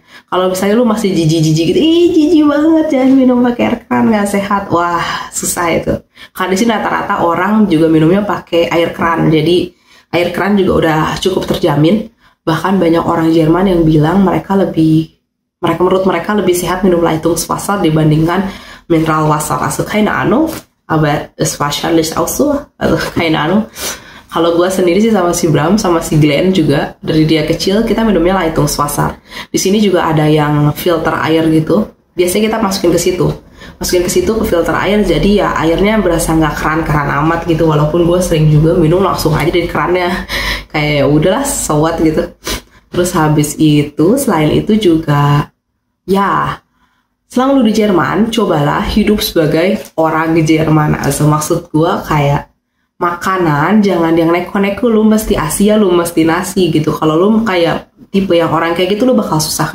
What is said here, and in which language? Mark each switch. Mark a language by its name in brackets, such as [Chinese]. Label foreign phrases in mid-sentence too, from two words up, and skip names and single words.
[Indonesian] Kalau misalnya lu masih jijik gitu, jijik banget jangan minum pakai air keran, nggak sehat. Wah, susah itu. Karena di sini rata-rata orang juga minumnya pakai air keran. Jadi air keran juga udah cukup terjamin. Bahkan banyak orang Jerman yang bilang menurut mereka lebih sehat minum Leitungswasser dibandingkan Mineralwasser. [German] Also keine Ahnung, aber es wahrscheinlich auch so. Also keine Ahnung. [Indonesian] Kalau gue sendiri sih sama si Bram, sama si Glenn juga, dari dia kecil kita minumnya Leitungswasser. Di sini juga ada yang filter air gitu. Biasanya kita masukin ke situ ke filter air. Jadi ya airnya berasa nggak keran amat gitu. Walaupun gue sering juga minum langsung aja dari kerannya. Kayak ya udahlah, [English] so what gitu. [Indonesian] Terus habis itu, selain itu juga, ya selama lu di Jerman, cobalah hidup sebagai orang di Jerman. Also, maksud gue kayak makanan jangan yang neko-neko, lu mesti Asia, lu mesti nasi gitu. Kalau lu kayak tipe yang orang kayak gitu, lu bakal susah.